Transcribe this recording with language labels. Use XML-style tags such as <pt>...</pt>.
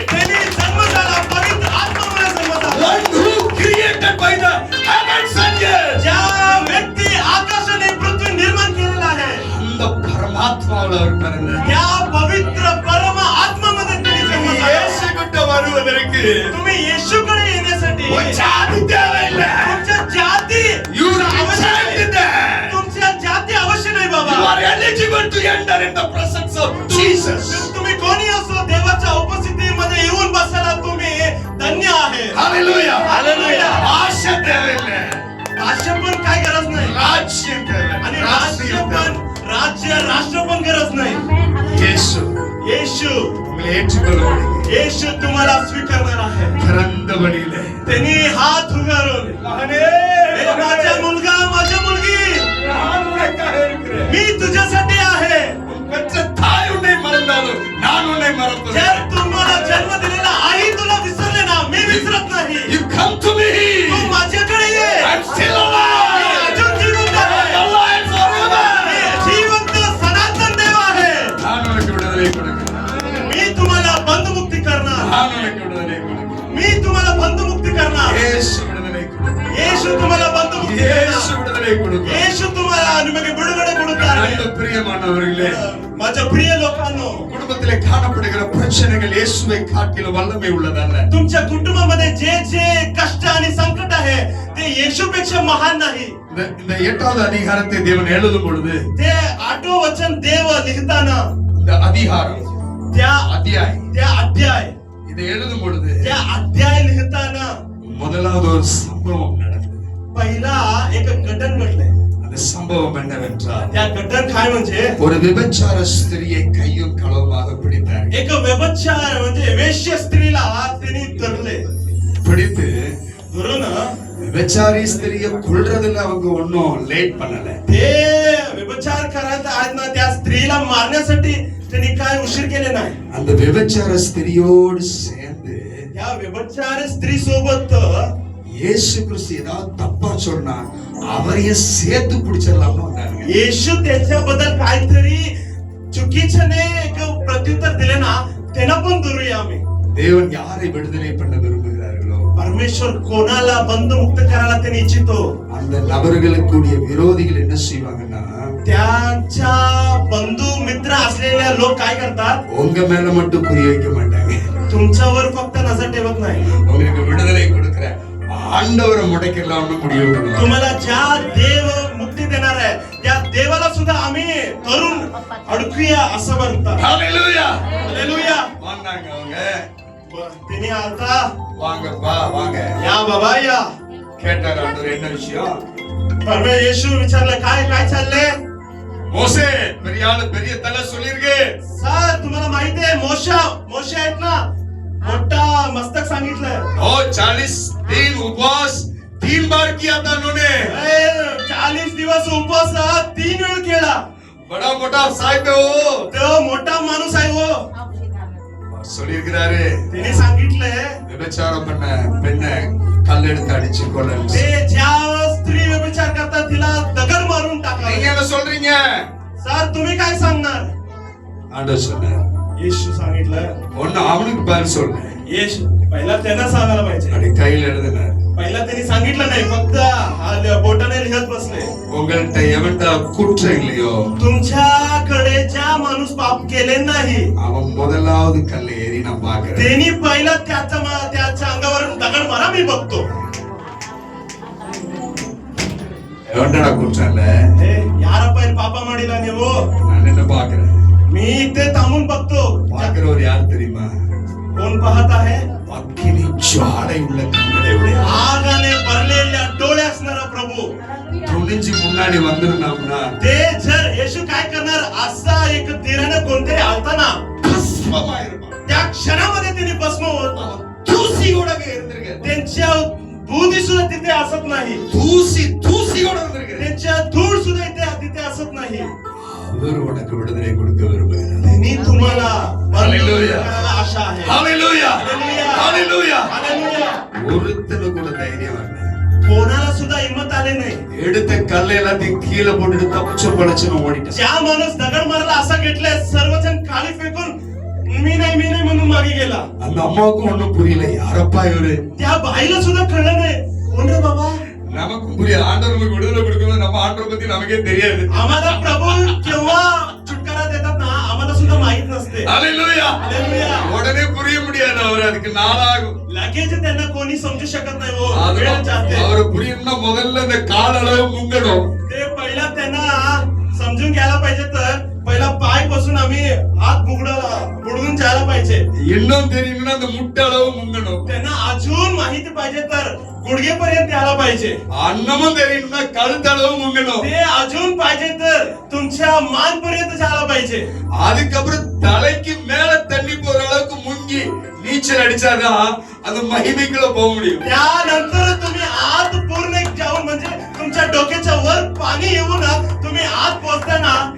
<mr>त्यांनी जन्म झाला, पवित्र आत्म्यामुळे जन्म झाला.</mr> <en>one who created by the heavens and earth.</en> <mr>ज्या व्यक्ती आकाशाने पृथ्वी निर्माण केलेला आहे,</mr> <ta>அந்த பரமாத்மாவுல அவர் பிறந்தார்.</ta> <mr>त्या पवित्र परम आत्मामध्ये त्यांनी जन्म झाला.</mr> <ta>இயேசு கிட்ட வருவதற்கு</ta> <mr>तुम्ही येशूकडे येण्यासाठी</mr> <ta>ஒரு ஜாதி தேவையில்லை.</ta> <mr>तुमच्या जाती</mr> <en>You rejected that.</en> <mr>तुमच्या जाती अवश्य नाही बाबा.</mr> <en>You are eligible to enter in the presence of Jesus.</en> <mr>तुम्ही कोणी असो, देवाच्या उपस्थितीमध्ये येऊन बसायला तुम्ही धन्य आहे.</mr> <en>Hallelujah. Hallelujah.</en> <ta>भाषा தேவையில்லை.</ta> <mr>भाषा पण काय गरज नाही,</mr> <ta>ராஜ்யம் தேவை.</ta> <mr>आणि राष्ट्र पण गरज नाही.</mr> <ta>இயேசு</ta> <mr>येशू</mr> <ta>உங்களை ஏற்றுக்கொள்ள முடியும்.</ta> <mr>येशू तुम्हाला स्वीकारणार आहे.</mr> <ta>திறந்த வழியிலே</ta> <mr>त्यांनी हात उगारून,</mr> <ta>மகனே,</ta> <mr>"हे माझा मुलगा, माझी मुलगी,</mr> <ta>நான் உனக்காக இருக்கிறேன்.</ta> <mr>मी तुझ्यासाठी आहे."</mr> <ta>பெற்ற தாய் உன்னை மறந்தாலும் நான் உன்னை மறப்பதில்லை.</ta> <mr>जर तुम्हाला जन्म दिलेला आई तुला विसरले ना, मी विसरत नाही.</mr> <en>You come to me.</en> <mr>तू माझ्याकडे ये.</mr> <en>I'm still</en> <mr>मी</mr> <en>alive.</en> <mr>अजून जिवंत आहे.</mr> <en>Alive forever.</en> <mr>मी जिवंत सनातन देव आहे.</mr> <ta>நான் உனக்கு விடுதலை கொடுக்கிறேன்.</ta> <mr>मी तुम्हाला बंधमुक्ती करणार.</mr> <ta>நான் உனக்கு விடுதலை கொடுக்கிறேன்.</ta> <mr>मी तुम्हाला बंधमुक्ती करणार.</mr> <ta>இயேசு விடுதலை கொடுக்கிறேன்.</ta> <mr>येशू तुम्हाला बंधमुक्ती</mr> <ta>இயேசு</ta> <mr>करणार.</mr> <ta>விடுதலை கொடுக்கிறேன்.</ta> <mr>येशू तुम्हाला</mr> <kn>निಮಗೆ ಬಿಡುಗಡೆ ಕೊಡುತ್ತಾರೆ.</kn> <ta>நல்ல பிரியமானவர்களே,</ta> <mr>माझ्या प्रिय लोकांनो,</mr> <ta>குடும்பத்திலே காணப்படுகிற பிரச்சனைகள் இயேசுவை காட்டிலும் வல்லமை உள்ளதல்ல.</ta> <mr>तुमच्या कुटुंबामध्ये जे जे कष्ट आणि संकट आहे ते येशूपेक्षा महान नाही.</mr> <ta>இந்த 8வது அதிகாரத்தை தேவன் எழுதும் பொழுது</ta> <mr>ते 8व वचन देव लिहिताना</mr> <ta>இந்த அதிகாரம்</ta> <mr>त्या अध्याय</mr> <ta>இதை எழுதும் பொழுது</ta> <mr>त्या अध्याय लिहिताना</mr> <ta>முதலாவது ஒரு சம்பவம் நடந்தது.</ta> <mr>पहिला एक घटन घडलंय.</mr> <ta>அந்த சம்பவம் என்னவென்றால்</ta> <mr>त्या घटन काय म्हणजे</mr> <ta>ஒரு விபச்சார ஸ்திரியை கையும் களவுமாக பிடித்தார்கள்.</ta> <mr>एक व्यभिचार म्हणजे वेश्य स्त्रीला त्यांनी धरले.</mr> <ta>பிடித்து</ta> <mr>धरून</mr> <ta>விபச்சாரி ஸ்திரியை கொல்றதுல அவங்க ஒன்னும் லேட் பண்ணல.</ta> <mr>ते व्यभिचार करत आहेत ना, त्या स्त्रीला मारण्यासाठी त्यांनी काय उशीर केले नाही.</mr> <ta>அந்த விபச்சார ஸ்திரியோடு சேர்ந்து</ta> <mr>या व्यभिचार स्त्री सोबत</mr> <ta>இயேசு கிறிஸ்து ஏதாவது தப்பா சொன்னா அவரையே சேர்த்து பிடிச்சிடலாம்னு வந்தாங்க.</ta> <mr>येशू त्याच्याबद्दल काहीतरी चुकीच्याने एक प्रत्युत्तर दिले ना, त्यांना पण धरूया आम्ही.</mr> <ta>தேவன் யாரை விடுதலை பண்ண விரும்புகிறார்களோ</ta> <mr>परमेश्वर कोणाला बंधमुक्त करायला त्यांनी इच्छितो,</mr> <ta>அந்த नबர்களுக்குரிய விரோதிகள் என்ன செய்வாங்கன்னா</ta> <mr>त्यांच्या बंधू मित्र असलेल्या लोक काय करतात,</mr> <ta>உங்க மேல மட்டும் குறி வைக்க மாட்டாங்க.</ta> <mr>तुमच्यावर फक्त नजर ठेवत नाही,</mr> <ta>உங்களுக்கு விடுதலை கொடுக்கிற ஆண்டவரை முடக்கிடலாம்னு முடிவு பண்ணுவாங்க.</ta> <mr>तुम्हाला ज्या देव मुक्ती देणार आहे त्या देवाला सुद्धा आम्ही करून अडकूया असं म्हणतात.</mr> <ta>ஹalleluya.</ta> <mr>हालेलुया.</mr> <ta>வாங்க அவங்க</ta> <mr>त्यांनी आता</mr> <ta>வாங்கப்பா வாங்க</ta> <mr>या बाबा या.</mr> <ta>கேட்டார் ஆண்டவர் என்ன விஷயம்?</ta> <mr>परमेश्वर येशू विचारलं काय काय चाललंय.</mr> <ta>மோசே பெரிய ஆளு பெரிய தலை சொல்லிருக்கு.</ta> <mr>सर तुम्हाला माहिती आहे मोशे आहेत ना, मोठा मस्तक सांगितलंय.</mr> <hi>ओ 40 दिन उपवास 3 बार किया था उन्होंने</hi> <mr>40 दिवस उपवास 3 वेळ केला.</mr> <hi>बड़ा मोटा साहेब है वो</hi> <mr>तो मोठा माणूस आहे वो.</mr> <ta>சொல்லியிருக்கிறாரு</ta> <mr>त्याने सांगितलंय</mr> <ta>விபச்சாரம் பண்ண பெண்ணை கல்லெடுத்து அடிச்சு கொல்லணும்.</ta> <mr>ते ज्या स्त्री व्यभिचार करतात तिला दगड मारून</mr> <ta>நீங்க</ta> <mr>टाकावे.</mr> <ta>என்ன சொல்றீங்க?</ta> <mr>सर तुम्ही काय सांगणार?</mr> <ta>ஆண்டவர் சொன்னார்</ta> <mr>येशू सांगितलं.</mr> <ta>ஒண்ணு அவனுக்கு பதில் சொல்லு.</ta> <mr>येशू पहिला त्यांना सांगायला पाहिजे.</mr> <ta>அப்படி கையில் எழுதினார்.</ta> <mr>पहिला त्यांनी सांगितलं नाही, फक्त बोटाने लिहत बसले.</mr> <ta>உங்கள்கிட்ட எவன்டா குற்றம் இல்லையோ</ta> <mr>तुमच्याकडे ज्या माणूस पाप केले नाही</mr> <ta>அவன் முதலாவது கல்லை ஏறி நான் பாக்குறேன்.</ta> <mr>त्यांनी पहिला त्याच्या अंगावरून दगड मारा, मी बघतो.</mr> <ta>எவன்டா குற்றம் இல்ல</ta> <kn>हे यार पहिले पापा माडीला नेवो,</kn> <ta>நான் என்ன பாக்குறேன்.</ta> <mr>मी इथे थांबून बघतो.</mr> <ta>பாக்குறவர் யார் தெரியுமா?</ta> <mr>कोण पाहत आहे?</mr> <ta>அக்கினி ஜுவாலை உள்ள கண்களை உடைய</ta> <mr>आगाने भरलेल्या डोळे असणारा प्रभू.</mr> <ta>துணிஞ்சு முன்னாடி வந்திருந்தோம்னா</ta> <mr>ते जर येशू काय करणार, असा एक धीराने कोणतरी आलताना</mr> <ta>பஸ்மமாயிருப்பான்.</ta> <mr>त्या क्षणामध्ये त्यांनी भस्म होत.</mr> <ta>தூசியோட இருந்திருக்க.</ta> <mr>त्यांच्या बुद्धी सुद्धा तिथे असत नाही,</mr> <ta>தூசியோட இருந்திருக்க.</ta> <mr>त्यांच्या धूळ सुद्धा तिथे असत नाही.</mr> <ta>அவர் உனக்கு விடுதலை கொடுக்க விரும்புகிறார்.</ta> <mr>त्यांनी तुम्हाला</mr> <en>Hallelujah.</en> <mr>करायला आशा आहे.</mr> <ta>ஹalleluya</ta> <en>Hallelujah.</en> <ta>ஹalleluya.</ta> <en>Hallelujah.</en> <ta>ஒருத்தனு கூட தைரியம் வரல.</ta> <mr>कोणाला सुद्धा हिंमत आले नाही.</mr> <ta>எடுத்த கல்லை எல்லாத்தையும் கீழே போட்டுட்டு தப்பிச்சு பழச்சுன்னு ஓடிட்டான்.</ta> <mr>ज्या माणूस दगड मारला असा घेतलाय, सर्वजण खाली फेकून मी नाही म्हणून मागे गेला.</mr> <ta>அந்த அம்மாவுக்கும் ஒண்ணும் புரியல. யாரப்பா இவரு?</ta> <mr>त्या बाईला सुद्धा कळलं नाही, कोण रे बाबा.</mr> <ta>நமக்கும் புரியல. ஆண்டவர் நமக்கு விடுதலை கொடுக்கணும். நம்ம ஆண்டவரை பத்தி நமக்கே தெரியாது.</ta> <mr>आम्हाला प्रभू केव्हा छुटकारा देतात ना, आम्हाला सुद्धा माहित नसते.</mr> <ta>ஹalleluya.</ta> <en>Hallelujah.</en> <ta>உடனே புரிய முடியாது. அவர் அதுக்கு நாளாகும்.</ta> <mr>लगेच त्यांना कोणी समजू शकत नाही. हो, वेळ जाते.</mr> <ta>அவரை புரியணும்னா முதல்ல இந்த கால அளவு முங்கணும்.</ta> <mr>ते पहिला त्यांना समजून घ्यायला पाहिजे, तर पहिला पाय पासून आम्ही हात बुडवून जायला पाहिजे.</mr> <ta>இன்னும் தெரியணும்னா அந்த முட்டை அளவு முங்கணும்.</ta> <mr>त्यांना अजून माहिती पाहिजे तर गुडघेपर्यंत यायला पाहिजे.</mr> <ta>அன்னமும் தெரியணும்னா கழுத்தளவு முங்கணும்.</ta> <mr>ते अजून पाहिजे तर तुमच्या मान पर्यंत जायला पाहिजे.</mr> <ta>அதுக்கப்புறம் தலைக்கு மேல தண்ணி போற அளவுக்கு முங்கி நீச்சல் அடிச்சாதான் அது மகிமைக்குள்ள போக முடியும்.</ta> <mr>त्यानंतर तुम्ही आत पूर्ण जाऊन, म्हणजे तुमच्या डोक्याच्या वर पाणी येऊन तुम्ही आत पोहोचताना</mr>